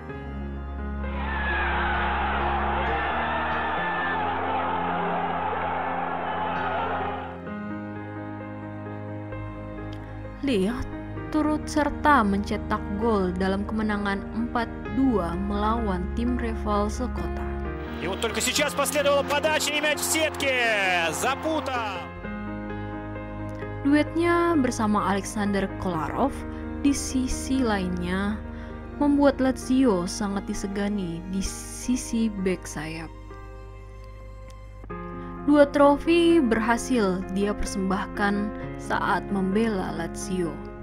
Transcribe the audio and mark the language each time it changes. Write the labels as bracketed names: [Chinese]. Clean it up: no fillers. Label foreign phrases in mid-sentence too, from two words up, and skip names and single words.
[Indonesian] Lille turut serta mencetak gol dalam kemenangan 4-2 melawan tim rival sekota. [Russian] И вот только сейчас последовала подача и мяч в сетке. Запутал. [Indonesian] Duetnya bersama Alexander Kolarov di sisi lainnya membuat Lazio sangat disegani di sisi bek sayap. 2 trofi berhasil dia persembahkan saat membela Lazio.